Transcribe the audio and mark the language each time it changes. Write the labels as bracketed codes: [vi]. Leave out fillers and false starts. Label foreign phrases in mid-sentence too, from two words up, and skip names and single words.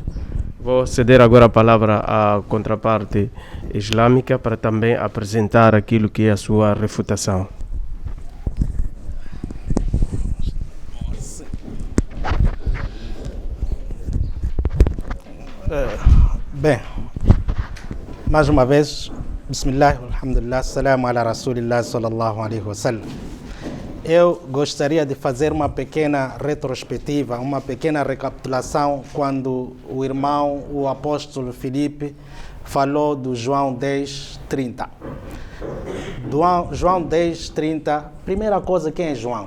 [pt] Vou ceder agora a palavra à contraparte islâmica para também apresentar aquilo que é a sua refutação. Bem, mais uma vez, [ar] بسم الله، الحمد لله، سلام على رسول الله صلى الله عليه وسلم. [pt] Eu gostaria de fazer uma pequena retrospectiva, uma pequena recapitulação quando o irmão, o apóstolo Filipe, falou do João 10:30. João 10:30, primeira coisa, quem é João?